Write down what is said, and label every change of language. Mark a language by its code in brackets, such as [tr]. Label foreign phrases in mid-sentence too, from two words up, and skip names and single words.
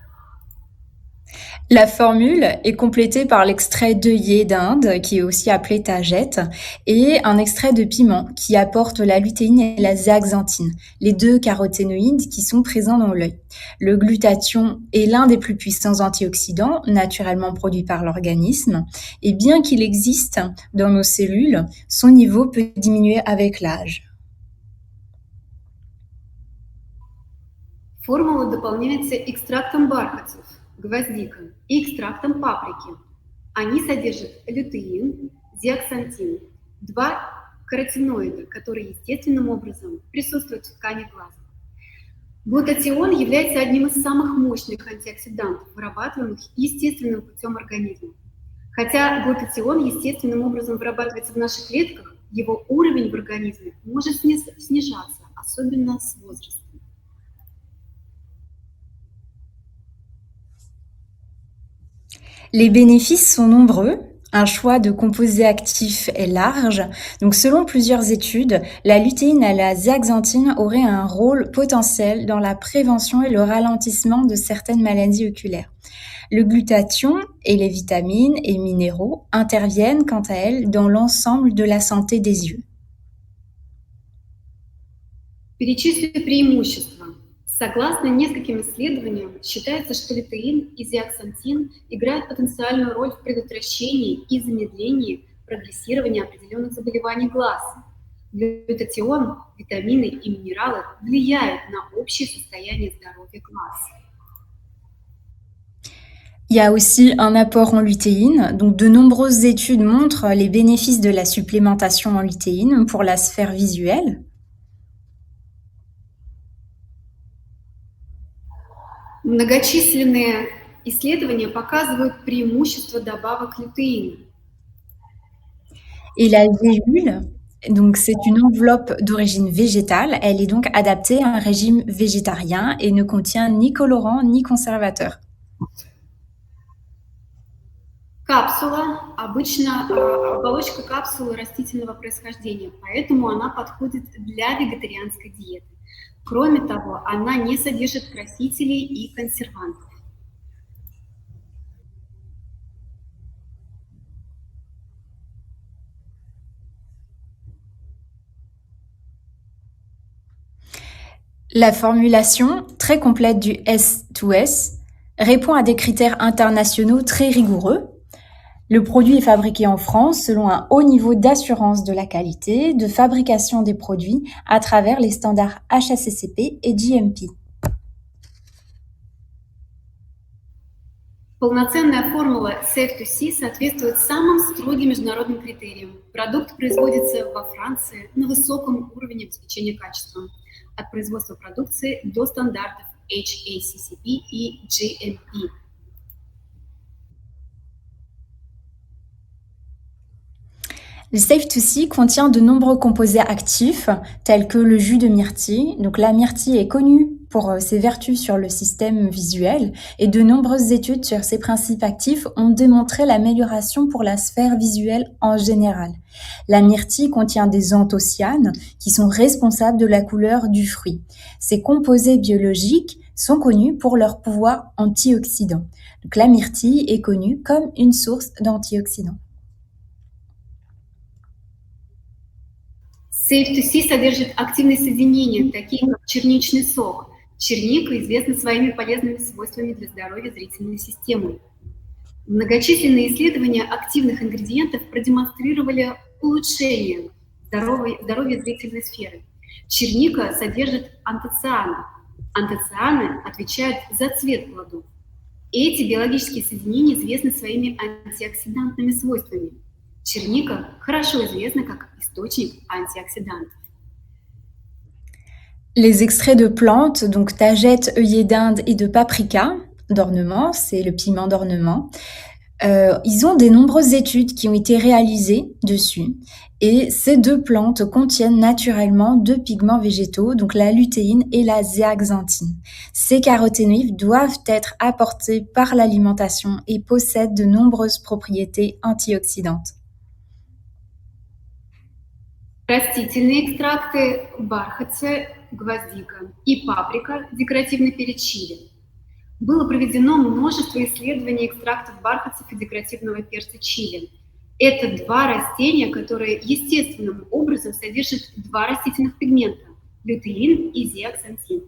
[fr] La formule est complétée par l'extrait d'œillet d'Inde, qui est aussi appelé tagette, et un extrait de piment qui apporte la lutéine et la zéaxanthine, les deux caroténoïdes qui sont présents dans l'œil. Le glutathion est l'un des plus puissants antioxydants naturellement produits par l'organisme, et bien qu'il existe dans nos cellules, son niveau peut diminuer avec l'âge. [ru] Формула дополняется экстрактом бархатцев, гвоздика и экстрактом паприки. Они содержат лютеин, зеаксантин, два каротиноида, которые естественным образом присутствуют в ткани глаза. Глутатион является одним из самых мощных антиоксидантов, вырабатываемых естественным путем организма. Хотя глутатион естественным образом вырабатывается в наших клетках, его уровень в организме может снижаться, особенно с возрастом. [fr] Les bénéfices sont nombreux. Un choix de composés actifs est large. Donc, selon plusieurs études, la lutéine et la zéaxanthine auraient un rôle potentiel dans la prévention et le ralentissement de certaines maladies oculaires. Le glutathion et les vitamines et minéraux interviennent quant à elles dans l'ensemble de la santé des yeux. [ru] Перечислю преимущества. Согласно нескольким исследованиям, считается, что лютеин и зеаксантин играют потенциальную роль в предотвращении и замедлении прогрессирования определенных заболеваний глаз. Глютатион, витамины и минералы влияют на общее состояние здоровья глаз. [fr] Il y a aussi un apport en lutéine. Donc, de nombreuses études montrent les bénéfices de la supplémentation en lutéine pour la sphère visuelle. [ru] Многочисленные исследования показывают преимущества добавок лютеина. [fr] Et la gélule, donc c'est une enveloppe d'origine végétale. Elle est donc adaptée à un régime végétarien et ne contient ni colorant ni conservateur. [ru] Капсула обычно оболочка капсулы растительного происхождения, поэтому она подходит для вегетарианской диеты. Кроме того, она не содержит красителей и консервантов. [fr] La formulation, très complète du S2S, répond à des critères internationaux très rigoureux. Le produit est fabriqué en France selon un haut niveau d'assurance de la qualité, de fabrication des produits à travers les standards HACCP et GMP. [ru] Полноценная формула Safe2C соответствует самым строгим международным критериям. Продукт производится во Франции на высоком уровне обеспечения качеством, от производства продукции до стандартов HACCP и GMP. [fr] Le Safe2C contient de nombreux composés actifs, tels que le jus de myrtille. Donc la myrtille est connue pour ses vertus sur le système visuel et de nombreuses études sur ses principes actifs ont démontré l'amélioration pour la sphère visuelle en général. La myrtille contient des anthocyanes qui sont responsables de la couleur du fruit. Ces composés biologiques sont connus pour leur pouvoir antioxydant. Donc la myrtille est connue comme une source d'antioxydants. [ru] Safe2C содержит активные соединения, такие как черничный сок. Черника известна своими полезными свойствами для здоровья зрительной системы. Многочисленные исследования активных ингредиентов продемонстрировали улучшение здоровья зрительной сферы. Черника содержит антоцианы. Антоцианы отвечают за цвет плодов. Эти биологические соединения известны своими антиоксидантными свойствами. Черника хорошо известна как источник антиоксидантов. [fr] Les extraits de plantes, donc tagette, œillet d'Inde et de paprika, d'ornement, c'est le piment d'ornement, ils ont des nombreuses études qui ont été réalisées dessus. Et ces deux plantes contiennent naturellement deux pigments végétaux, donc la lutéine et la zéaxanthine. Ces caroténoïdes doivent être apportés par l'alimentation et possèdent de nombreuses propriétés antioxydantes. [ru] Растительные экстракты бархатцы, гвоздика и паприка, декоративный перец чили. Было проведено множество исследований экстрактов бархатцев и декоративного перца чили. Это два растения, которые естественным образом содержат два растительных пигмента – лютеин и зеаксантин.